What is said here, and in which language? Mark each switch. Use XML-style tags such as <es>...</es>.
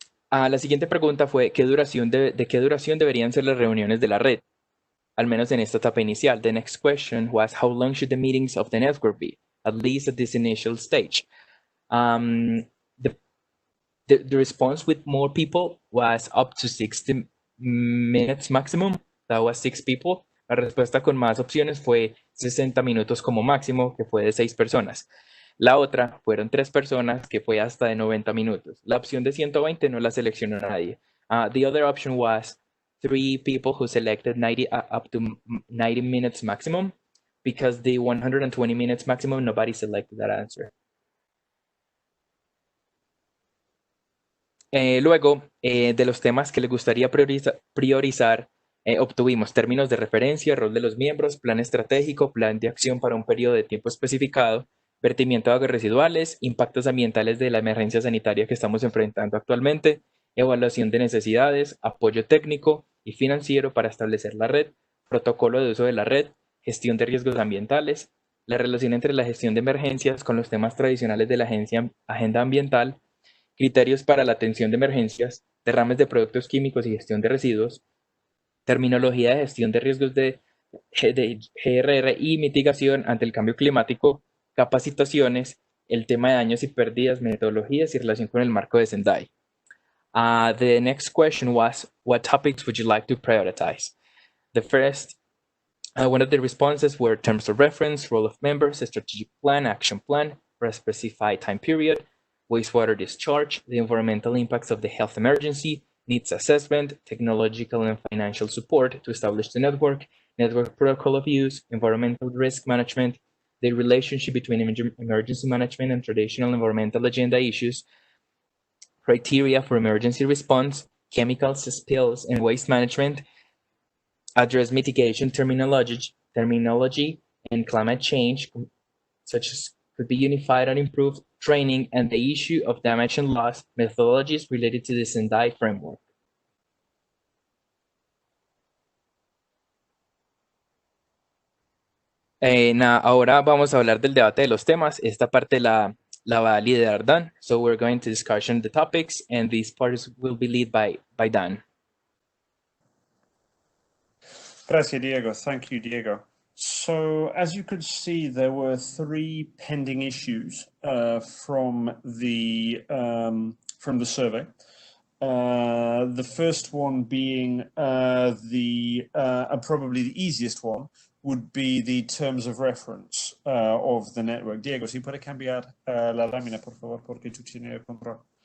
<es>La siguiente pregunta fue, ¿de qué duración deberían ser las reuniones de la red? Al menos en esta etapa inicial.</es> <en>The next question was, how long should the meetings of the network be? At least at this initial stage. The response with more people was up to 60 minutes maximum. That was 6 people.</en> <es>La respuesta con más opciones fue 60 minutos como máximo, que fue de 6 personas. La otra fueron 3 personas, que fue hasta de 90 minutos. La opción de 120 no la seleccionó nadie.</es> <en>The other option was 3 people who selected 90 up to 90 minutes maximum, because the 120 minutes maximum, nobody selected that answer.</en> <es>Luego, de los temas que les gustaría priorizar, obtuvimos términos de referencia, rol de los miembros, plan estratégico, plan de acción para un periodo de tiempo especificado, vertimiento de aguas residuales, impactos ambientales de la emergencia sanitaria que estamos enfrentando actualmente, evaluación de necesidades, apoyo técnico y financiero para establecer la red, protocolo de uso de la red, gestión de riesgos ambientales, la relación entre la gestión de emergencias con los temas tradicionales de la agenda ambiental, criterios para la atención de emergencias, derrames de productos químicos y gestión de residuos, terminología de gestión de riesgos de GRR y mitigación ante el cambio climático, capacitaciones, el tema de daños y pérdidas, metodologías y relación con el marco de Sendai.</es> <en>The next question was, what topics would you like to prioritize? The first, one of the responses were terms of reference, role of members, a strategic plan, action plan for a specified time period, wastewater discharge, the environmental impacts of the health emergency, needs assessment, technological and financial support to establish the network protocol of use, environmental risk management, the relationship between emergency management and traditional environmental agenda issues, criteria for emergency response, chemicals, spills, and waste management, address mitigation terminology, and climate change, such as could be unified and improved training, and the issue of damage and loss methodologies related to the Sendai framework.</en> <es>Ahora vamos a hablar del debate de los temas. Esta parte la va a liderar Dan.</es> <en>So we're going to discussion the topics, and these parts will be led by Dan.</en> <es>Gracias, Diego.</es> <en>Thank you, Diego. So, as you could see, there were 3 pending issues from the survey. The first one being probably the easiest one would be the terms of reference of the network.</en> <es>Diego, si puede cambiar la lámina, por favor, porque tú tienes el control.</es>